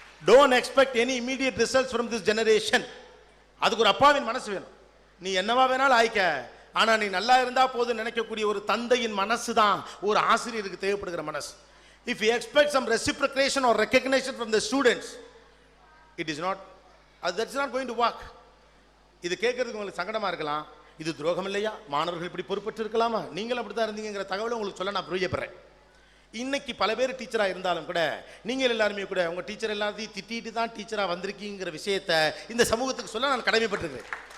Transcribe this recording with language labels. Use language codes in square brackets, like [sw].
[en] don't expect any immediate results from this generation. [ta] அதுக்கு ஒரு அப்பாவின் மனசு வேணும். நீ என்னவா வேணாலும் ஆயிக்க, ஆனா நீ நல்லா இருந்தா போதும் நினைக்கக்கூடிய ஒரு தந்தையின் மனசு தான் ஒரு ஆசிரியருக்கு தேவைப்படுகிற மனசு. [en] if you expect some reciprocation or recognition from the students, it is not, that's not going to work. [ta] இது கேட்கறதுக்கு உங்களுக்கு சங்கடமா இருக்கலாம். இது துரோகம் இல்லையா, மாணவர்கள் இப்படி பொறுப்பற்று இருக்கலாமா, நீங்கள் அப்படித்தான் இருந்தீங்கிற தகவலை உங்களுக்கு சொல்ல நான் பிரியப்படுறேன். இன்னைக்கு பல பேர் டீச்சராக இருந்தாலும் கூட நீங்கள் எல்லாருமே கூட உங்கள் டீச்சர் எல்லாத்தையும் திட்டிட்டு தான் டீச்சராக வந்திருக்கீங்கிற விஷயத்தை இந்த சமூகத்துக்கு சொல்ல நான் கடமைப்பட்டிருக்கிறேன்.